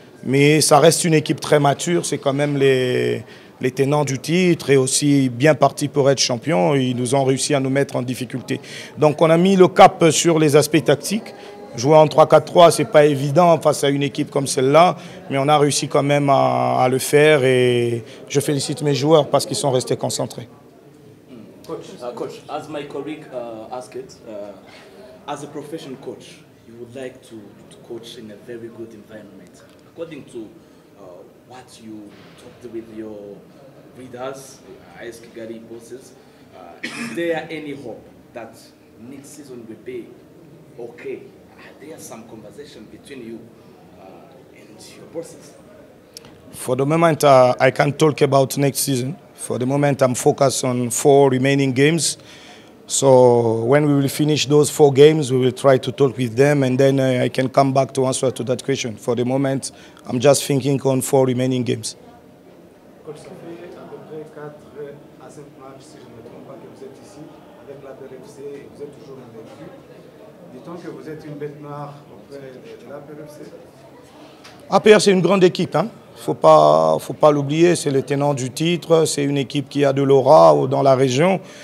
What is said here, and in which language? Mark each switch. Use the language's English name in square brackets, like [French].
[French] Mais ça reste une équipe très mature. C'est quand même les tenants du titre et aussi bien partis pour être champions. Ils nous ont réussi à nous mettre en difficulté. Donc on a mis le cap sur les aspects tactiques. Jouer en 3-4-3, ce n'est pas évident face à une équipe comme celle-là, mais on a réussi quand même à le faire et je félicite mes joueurs parce qu'ils sont restés concentrés. [English] Coach, as my colleague asked it, as a professional coach, you would like to coach in a very good environment. According to what you talked with your readers, AS Kigali bosses, is there any hope that next season will be okay? Are there some conversation between you and your bosses? For the moment, I can't talk about next season. For the moment, I'm focused on 4 remaining games. So when we will finish those 4 games, we will try to talk with them and then I can come back to answer to that question. For the moment, I'm just thinking on 4 remaining games. [French] Coach, ça fait à peu près 4 à 5 matchs, si je ne me trompe pas, que vous êtes ici avec la PRFC et vous êtes toujours invaincu. Dit-on que vous êtes une bête noire auprès de la PRFC? APR, c'est une grande équipe. Hein. Faut pas l'oublier, c'est le tenant du titre, c'est une équipe qui a de l'aura dans la région.